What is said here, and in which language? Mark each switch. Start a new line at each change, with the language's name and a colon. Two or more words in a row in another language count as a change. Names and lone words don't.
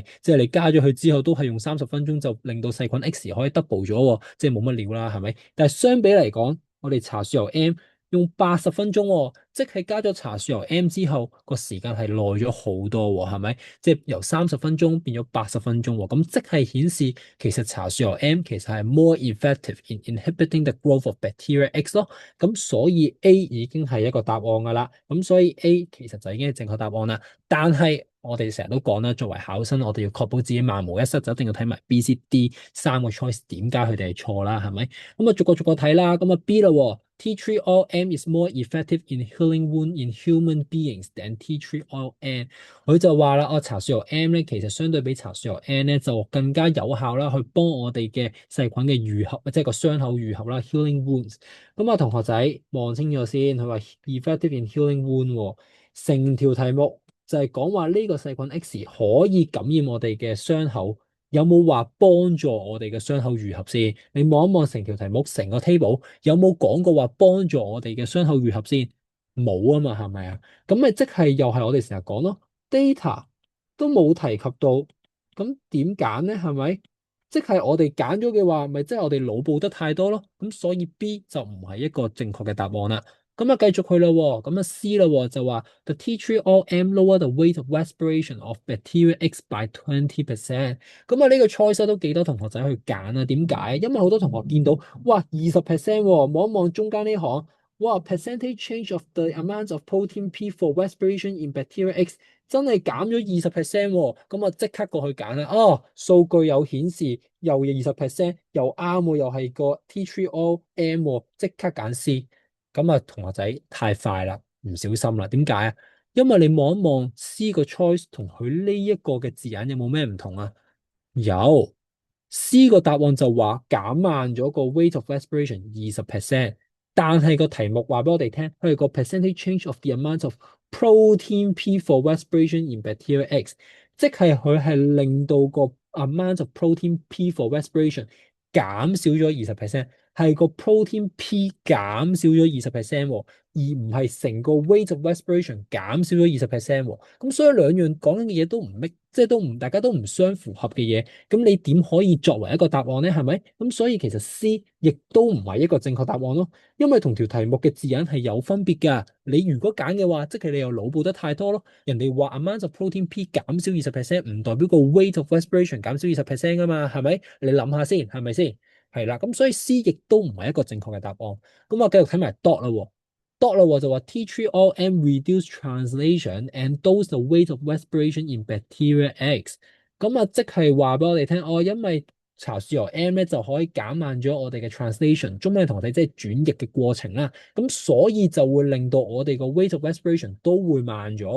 Cantonese: 即係你加咗佢之後，都係用30分鐘就令到細菌 X 可以 double 咗喎，即係冇乜料啦，係咪？但係相比嚟講，我哋茶樹油 M 用80分鐘喎，即係加咗茶樹油 M 之後，個時間係耐咗好多喎，係咪？即係由30分鐘變咗80分鐘喎，咁即係顯示其實茶樹油 M 其實係
English: more effective in inhibiting the growth of bacteria X
Cantonese: 咯，咁所以 A 已經係一個答案噶啦，咁所以 A 其實就已經係正確答案啦。但係我哋成日都講啦，作為考生，我哋要確保自己萬無一失，就一定要睇埋 B、C、D 三個 choice 點解佢哋係錯啦，係咪？咁啊，逐個睇啦，咁啊 B 啦
English: ，Tea tree oil M is more effective in healing wound in human beings than tea tree oil N。
Cantonese: 佢就話啦，茶樹油 M 咧，其實相對比茶樹油 N 咧，就更加有效啦，去幫我哋嘅細菌嘅愈合，即係個傷口愈合啦 ，
English: healing wounds。
Cantonese: 咁啊，同學仔望清楚先，佢話
English: effective in healing wound
Cantonese: 喎，成條題目就係講話呢個細菌 X 可以感染我哋嘅傷口。有冇話幫助我哋嘅傷口愈合先？你望一望成條題目，成個 table 有冇講過話幫助我哋嘅傷口愈合先？冇啊嘛，係咪啊？咁咪即係又係我哋成日講咯，data 都冇提及到，咁點揀咧？係咪？即係我哋揀咗嘅話，咪即係我哋腦補得太多咯。咁所以 B 就唔係一個正確嘅答案啦。咁啊，繼續去啦，咁啊 C 啦，就話
English: The tea tree oil M lower the rate of respiration of bacteria X by 20%。
Cantonese: 咁啊，呢個 choice 都幾多同學仔去揀啊？點解？因為好多同學見到，哇20%，望一望中間呢行，哇
English: percentage change of the amount of protein P for respiration in bacteria X
Cantonese: 真係減咗20%喎。咁啊即刻過去揀啦。數據有顯示又20%，又啱喎，又係個
English: tea tree oil M
Cantonese: 喎，即刻揀 C。咁啊，同學仔太快啦，唔小心啦。點解啊？因為你望一望 C 個 choice 同佢呢一個嘅字眼有冇咩唔同啊？有 C 個答案就話減慢咗個
English: rate of respiration
Cantonese: 20%，但係個題目話俾我哋聽，佢係個
English: percentage change of the amount of protein P for respiration in bacteria X，
Cantonese: 即係佢係令到個
English: amount of protein P for respiration
Cantonese: 減少咗20%， 係個
English: protein P
Cantonese: 減少咗20%，而唔係成個
English: rate of respiration
Cantonese: 減少咗20%。咁所以兩樣講緊嘅嘢都唔 make，即係都唔大家都唔相符合嘅嘢。咁你點可以作為一個答案咧？係咪？咁所以其實 C 亦都唔係一個正確答案咯，因為同條題目嘅字眼係有分別㗎。你如果揀嘅話，即係你又腦補得太多咯。人哋話
English: amount of protein P
Cantonese: 減少20%，唔代表個
English: rate of respiration
Cantonese: 減少20%㗎嘛？係咪？你諗下先，係咪先？係啦，咁所以 C 亦都唔係一個正確嘅答案。咁我繼續睇埋 dot 啦喎，dot 啦喎就話
English: T3all M reduce translation and dose the rate of respiration in bacteria X。
Cantonese: 咁啊，即係話俾我哋聽，因為茶樹油 M 咧就可以減慢咗我哋嘅 translation，中文同我哋即係轉譯嘅過程啦。咁所以就會令到我哋個
English: rate of respiration
Cantonese: 都會慢咗。